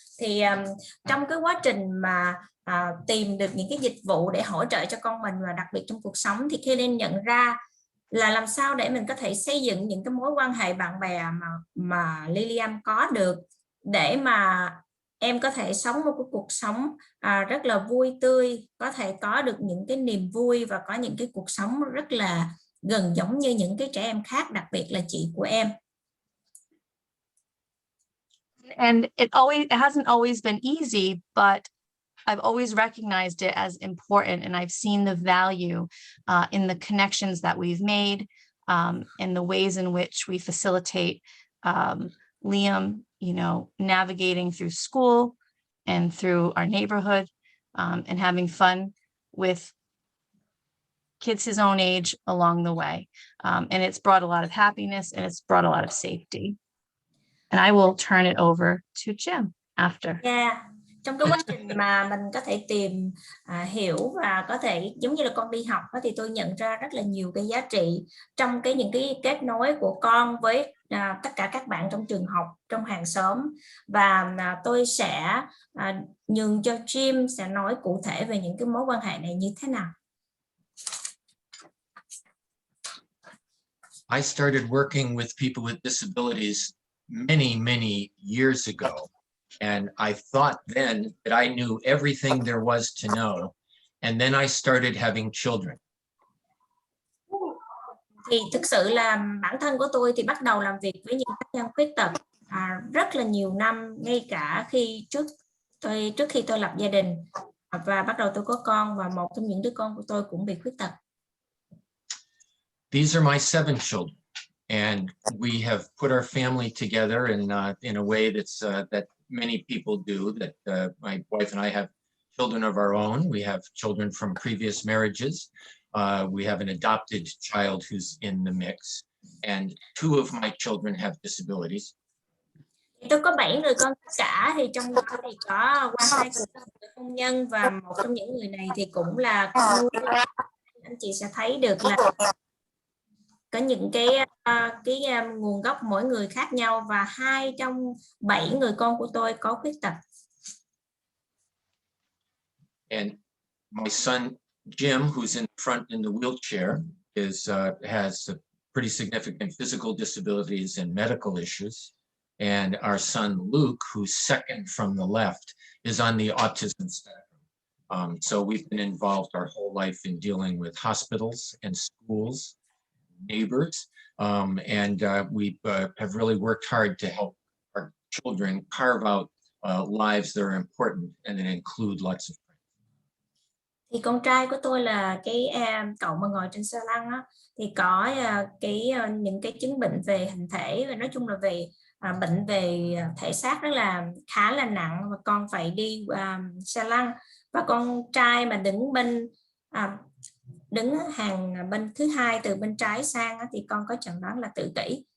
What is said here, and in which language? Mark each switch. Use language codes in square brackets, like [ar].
[vi] Thì trong cái quá trình mà tìm được những cái dịch vụ để hỗ trợ cho con mình, và đặc biệt trong cuộc sống, thì Kathleen nhận ra là làm sao để mình có thể xây dựng những cái mối quan hệ bạn bè mà Lilian có được, để mà em có thể sống một cái cuộc sống rất là vui tươi, có thể có được những cái niềm vui và có những cái cuộc sống rất là gần giống như những cái trẻ em khác, đặc biệt là chị của em. [en] And it hasn't always been easy, but I've always recognized it as important, and I've seen the value in the connections that we've made, and the ways in which we facilitate Liam, you know, navigating through school and through our neighborhood, and having fun with kids his own age along the way. And it's brought a lot of happiness, and it's brought a lot of safety. And I will turn it over to Jim after. Yeah. [vi] Trong cái quá trình mà mình có thể tìm hiểu và có thể giống như là con đi học đó, thì tôi nhận ra rất là nhiều cái giá trị trong những cái kết nối của con với tất cả các bạn trong trường học, trong hàng xóm. Và tôi sẽ nhường cho Jim sẽ nói cụ thể về những cái mối quan hệ này như thế nào. [en] I started working with people with disabilities many years ago. And I thought then that I knew everything there was to know. And then I started having children. [vi] Thì thực sự là bản thân của tôi thì bắt đầu làm việc với những cá nhân khuyết tật rất là nhiều năm, ngay cả trước khi tôi lập gia đình và bắt đầu tôi có con, và một trong những đứa con của tôi cũng bị khuyết tật. [en] These are my 7 children, and we have put our family together in a way that's that many people do. That my wife and I have children of our own. We have children from previous marriages. We have an adopted child who's in the mix, and 2 of my children have disabilities. [vi] Tôi có 7 người con tất cả, thì trong đó thì có qua 2 cuộc hôn nhân, và một trong những người này thì cũng là con nuôi. Anh chị sẽ thấy được là có những cái nguồn gốc mỗi người khác nhau, và 2 trong 7 người con của tôi có khuyết tật. [en] And my son Jim, who's in front in the wheelchair, has pretty significant physical disabilities and medical issues. And our son, Luke, who's second from the left, is on the autism spectrum. So we've been involved our whole life in dealing with hospitals and schools, neighbors, and we have really worked hard to help our children carve out lives that are important and that include lots of friends. [vi] Thì con trai của tôi là cái cậu mà ngồi trên xe lăn á, thì có những cái chứng bệnh về hình thể, và nói chung là về bệnh về thể xác rất là khá là nặng, và con phải đi xe lăn. Và con trai mà đứng hàng bên thứ hai từ bên trái sang á, thì con có chẩn đoán là tự kỷ.